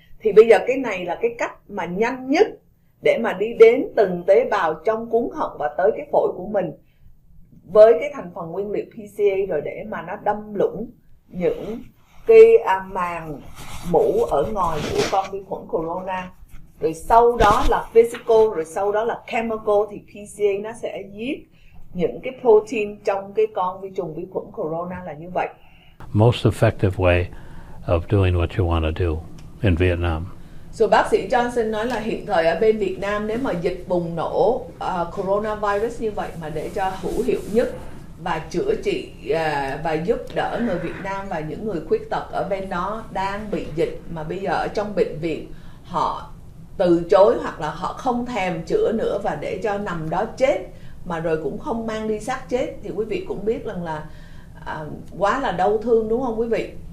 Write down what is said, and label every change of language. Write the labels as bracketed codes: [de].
[vi] Thì bây giờ cái này là cái cách mà nhanh nhất để mà đi đến từng tế bào trong cuống họng và tới cái phổi của mình với cái thành phần nguyên liệu PCA, rồi để mà nó đâm lũng những cái màng mũ ở ngoài của con vi khuẩn corona. Rồi sau đó là physical, rồi sau đó là chemical, thì PCA nó sẽ giết những cái protein trong cái con vi trùng vi khuẩn corona là như vậy. [en] Most effective way of doing what you want to do in Vietnam. [vi] So bác sĩ Johnson nói là hiện thời ở bên Việt Nam, nếu mà dịch bùng nổ coronavirus như vậy mà để cho hữu hiệu nhất và chữa trị và giúp đỡ người Việt Nam và những người khuyết tật ở bên đó đang bị dịch, mà bây giờ ở trong bệnh viện họ từ chối hoặc là họ không thèm chữa nữa và để cho nằm đó chết, mà rồi cũng không mang đi xác chết, thì quý vị cũng biết rằng là quá là đau thương, đúng không quý vị?